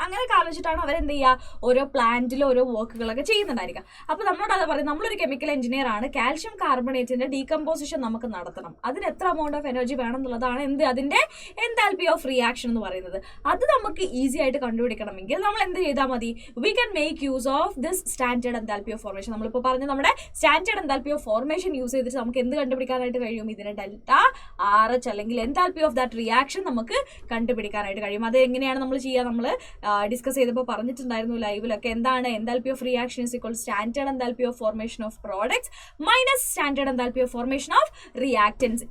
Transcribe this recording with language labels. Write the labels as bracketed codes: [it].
[ml] അങ്ങനെയൊക്കെ ആലോചിച്ചിട്ടാണ് അവരെന്ത് ചെയ്യുക? ഓരോ പ്ലാന്റിൽ ഓരോ വർക്കുകളൊക്കെ ചെയ്യുന്നുണ്ടായിരിക്കുക. അപ്പോൾ നമ്മളോട് അത് പറയും, നമ്മളൊരു കെമിക്കൽ എഞ്ചിനീയർ ആണ്, കാൽഷ്യം കാർബണേറ്റിന്റെ ഡീകമ്പോസിഷൻ നമുക്ക് നടത്തണം, അതിന് എത്ര എമൗണ്ട് ഓഫ് എനർജി വേണം എന്നുള്ളതാണ് അതിന്റെ എൻതാൽപ്പി ഓഫ് റിയാക്ഷൻ എന്ന് പറയുന്നത്. അത് നമുക്ക് ഈസി ആയിട്ട് കണ്ടുപിടിക്കണമെങ്കിൽ നമ്മൾ എന്ത് ചെയ്താൽ മതി? [en] We can make use of this standard enthalpy of formation. [ml] നമ്മളിപ്പോൾ പറഞ്ഞ നമ്മുടെ standard enthalpy of formation use ചെയ്തിട്ട് നമുക്ക് എന്ത് കണ്ടുപിടിക്കാനായിട്ട് കഴിയും? ഇതിനെ ഡെൽറ്റ RH അല്ലെങ്കിൽ എൻതാൽപ്പി ഓഫ് ദാറ്റ് റിയാക്ഷൻ നമുക്ക് കണ്ടുപിടിക്കാനായിട്ട് കഴിയും. അത് എങ്ങനെയാണ് നമ്മൾ ചെയ്യുക? നമ്മൾ ഡിസ്കസ് ചെയ്തപ്പോൾ പറഞ്ഞിട്ടുണ്ടായിരുന്നു ലൈവിലൊക്കെ. എന്താണ് [en] Enthalpy of reaction is equal standard enthalpy of formation of products minus standard enthalpy of formation of reactants.